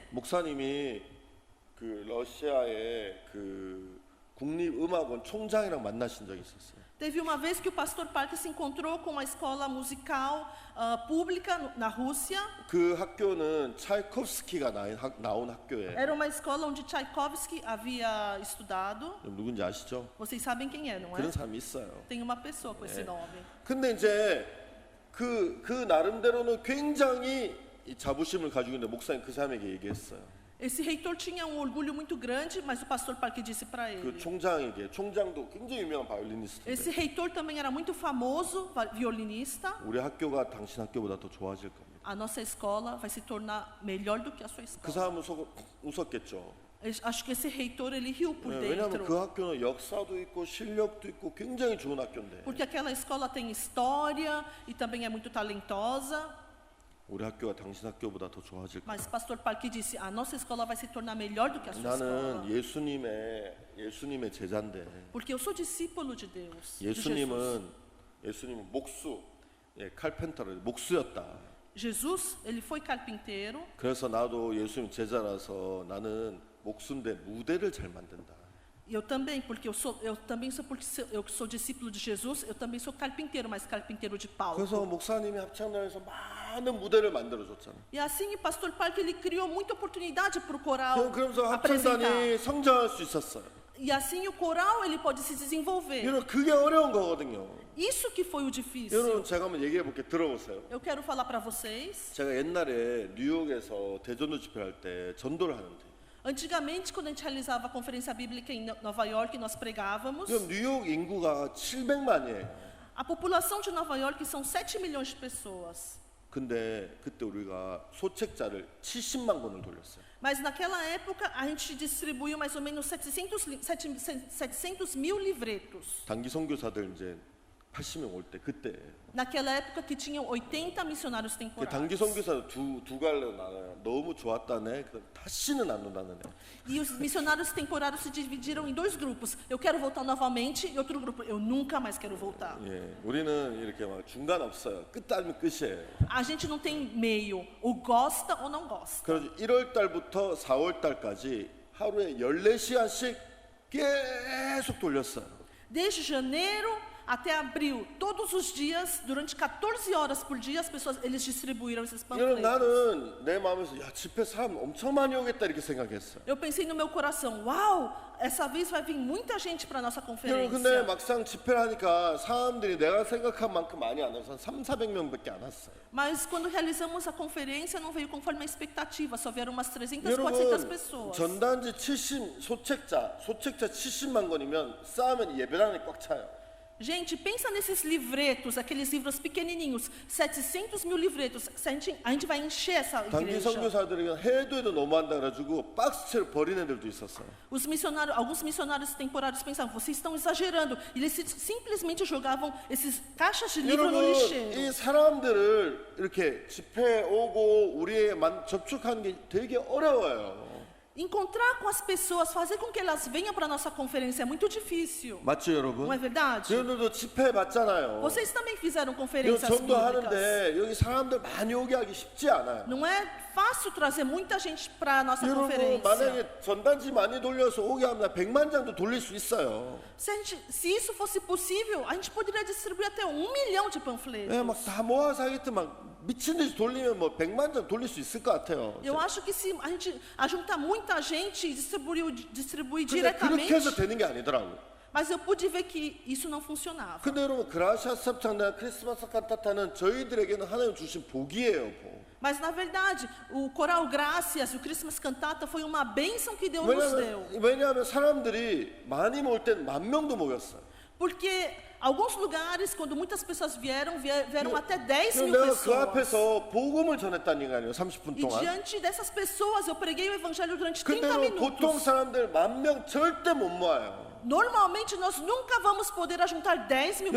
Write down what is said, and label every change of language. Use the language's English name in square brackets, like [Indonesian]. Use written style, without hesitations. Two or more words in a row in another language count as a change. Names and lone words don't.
[Korean] 목사님이 그 러시아의 그 국립음악원 총장이랑 만나신 적이 있었어요. [Portuguese] Teve uma vez que o pastor Parker se encontrou com a escola musical pública na Rússia. [Korean] 그 학교는 차이콥스키가 나온 학교예요. [Portuguese] Era uma escola onde Tchaikovsky havia estudado. [Korean] 누군지 아시죠? [Portuguese] Vocês sabem quem é, não é? [Korean] 그런 사람이 있어요. [Portuguese] Tem uma pessoa com esse nome. [Korean] 근데 이제 그 나름대로는 굉장히 이 자부심을 가지고 있는데 목사님 그 사람에게 얘기했어요. [Portuguese] Esse reitor tinha um orgulho muito grande, mas o pastor Parque disse para [Korean] 그 [Portuguese] ele. [Korean] 총장도 굉장히 유명한 바이올리니스트인데 [Portuguese] Esse reitor também era muito famoso, violinista. [Korean] 우리 학교가 당신 학교보다 더 좋아질 겁니다. [Portuguese] A nossa escola vai se tornar melhor do que a sua [Korean] 그 [Portuguese] escola. [Korean] 사람은 웃었겠죠. [Portuguese] Acho que esse reitor ele riu por [Korean] 왜냐하면 그 [Portuguese] dentro, [Korean] 학교는 역사도 있고 실력도 있고 굉장히 좋은 학교인데 [Portuguese] porque aquela escola tem história e também é muito talentosa. [Korean] 우리 학교가 당신 학교보다 더 좋아질 거야. [Portuguese] Mas o pastor Parque disse: a nossa escola vai se tornar melhor do que a sua escola. [Korean] 나는 예수님의 제자인데 [Portuguese] Porque eu sou discípulo de Deus. De Jesus. [Korean] 예수님은 칼펜터를 목수였다. [Portuguese] Jesus, ele foi carpinteiro. [Korean] 그래서 나도 예수님 제자라서 나는 목수인데 무대를 잘 만든다. [Portuguese] E eu também, porque eu sou discípulo de Jesus, eu também sou carpinteiro, mas carpinteiro de palco. [Korean] 그래서 목사님이 합창단에서 많은 무대를 만들어 줬잖아. [Portuguese] E assim o pastor Parque ele criou muita oportunidade para o coral [Korean] 그러면서 [Portuguese] apresentar. [Korean] 합창단이 성장할 수 있었어요. [Portuguese] E assim o coral ele pode se desenvolver. [Korean] 여러분 그게 어려운 거거든요. [Portuguese] Isso que foi o difícil. [Korean] 여러분 제가 한번 얘기해 볼게 들어보세요. [Portuguese] Eu quero falar para vocês. [Korean] 제가 옛날에 뉴욕에서 대전도 집회할 때 전도를 하는데 [Portuguese] Antigamente, quando a gente realizava a conferência bíblica em Nova York, nós pregávamos. [Korean] 지금 뉴욕 인구가 700만이에요. [Portuguese] A população de Nova York são 7 milhões de pessoas. [Korean] 근데 그때 우리가 소책자를 70만 권을 돌렸어요. [Portuguese] Mas naquela época a gente distribuiu mais ou menos 700 mil livretos. [Korean] 단기 선교사들 이제 80명 올 때 그때 [Portuguese] Naquela época que tinham 80 missionários [Korean] 그 [Portuguese] temporários. [Korean] 단기 선교사 두 갈래로 나눠요. 너무 좋았다네. 그럼 다시는 안 온다는 애. [Portuguese] E os missionários temporários se dividiram em dois grupos. Eu quero voltar novamente e outro grupo. Eu nunca mais quero voltar. [Korean] 예, 우리는 이렇게 막 중간 없어요. 끝 아니면 끝이에요. [Portuguese] A gente não tem meio. Ou gosta ou não gosta. [Korean] 그래서 1월 달부터 4월 달까지 하루에 14시간씩 계속 돌렸어요. [Portuguese] Desde janeiro até abril, todos os dias, durante 14 horas por dia, eles distribuíram esses [Korean] 여러분 [Portuguese] panfletos. [Korean] 나는 내 마음에서 야 집회 사람 엄청 많이 오겠다 이렇게 생각했어요. [Portuguese] Eu pensei no meu coração, uau, essa vez vai vir muita gente para nossa [Korean] 여러분 [Portuguese] conferência. [Korean] 근데 막상 집회를 하니까 사람들이 내가 생각한 만큼 많이 안 와서 300~400명밖에 안 왔어요. [Portuguese] Mas quando realizamos a conferência, não veio conforme a expectativa, só vieram umas 300, 400 [Korean] 여러분 [Portuguese] pessoas. [Korean] 전단지 so책자 70만 권이면 쌓으면 예배당이 꽉 차요. [Portuguese] Gente, pensa nesses livretos, aqueles livros pequenininhos, 700 mil livretos. A gente vai encher essa [Korean] 단기 [Portuguese] igreja. [Korean] 선교사들이 해도 너무한다 그래가지고 박스채로 버리는 애들도 있었어요. [Portuguese] Alguns missionários temporários pensavam, vocês estão exagerando. E eles simplesmente jogavam esses caixas de livro no [Korean] 여러분 [Portuguese] lixeiro. [Korean] 이 사람들을 이렇게 집회 오고 우리에 접촉하는 게 되게 어려워요. [Portuguese] Encontrar com as pessoas, fazer com que elas venham para a nossa conferência é muito difícil. [Korean] 맞죠 여러분? [Portuguese] Não é verdade? [Korean] 여러분들도 집회 봤잖아요. [Portuguese] Vocês também fizeram [Korean] 이거 [Portuguese] conferências públicas. [Korean] 전도하는데 여기 사람들 많이 오게 하기 쉽지 않아요. [Portuguese] Não é fácil trazer muita gente para a nossa [Korean] 여러분 [Portuguese] conferência. [Korean] 만약에 전단지 많이 돌려서 오게 하면 100만 장도 돌릴 수 있어요. [Portuguese] Se isso fosse possível, a gente poderia distribuir até 1 milhão de panfletos. [Korean] 예, 막 다 모아서 하겠다 막 미친 듯이 돌리면 뭐 100만 장 돌릴 수 있을 것 같아요. [Portuguese] Eu acho que se a gente juntar muita gente e distribuir [Korean] 근데 그렇게 [Portuguese] diretamente, [Korean] 해서 되는 게 아니더라고요. [Portuguese] mas eu pude ver que isso não funcionava. [Korean] 근데 여러분 그라시아스 합창단 크리스마스 칸타타는 저희들에게는 하나님 주신 복이에요. 복. [Portuguese] Mas na verdade, o Coral Gracias, o Christmas Cantata foi uma bênção que Deus nos deu. [Korean] 왜냐하면 사람들이 많이 모일 땐 10,000명도 모였어요. [Portuguese] Porque alguns lugares, quando muitas pessoas vieram até 10 mil [Korean] 내가 그 [Portuguese] pessoas. [Korean] 앞에서 복음을 전했다는 거 아니에요. 30분 [Portuguese] E [Korean] 동안. [Portuguese] diante dessas pessoas, eu preguei o evangelho durante 30 [Korean] 근데 보통 [Portuguese] minutos. [Korean] 사람들 10,000명 절대 못 모아요. Normalmente, nós nunca vamos poder juntar 10 mil